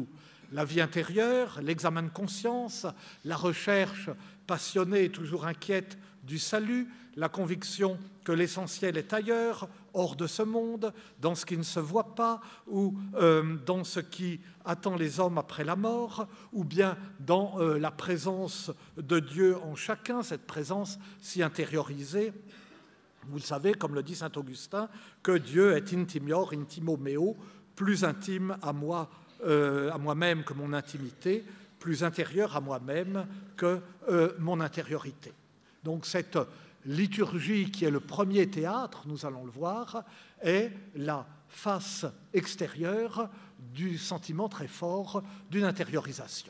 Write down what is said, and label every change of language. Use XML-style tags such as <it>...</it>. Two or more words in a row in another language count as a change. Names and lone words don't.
<fr>La vie intérieure, l'examen de conscience, la recherche passionnée et toujours inquiète du salut, la conviction que l'essentiel est ailleurs, hors de ce monde, dans ce qui ne se voit pas, ou dans ce qui attend les hommes après la mort, ou bien dans la présence de Dieu en chacun, cette présence si intériorisée. Vous le savez, comme le dit saint Augustin, que Dieu est</fr> <la>intimior, intimo meo,</la> <fr>plus intime à moi-même que mon intimité, plus intérieur à moi-même que mon intériorité. Donc cette liturgie qui est le premier théâtre, nous allons le voir, est la face extérieure du sentiment très fort d'une intériorisation.</fr>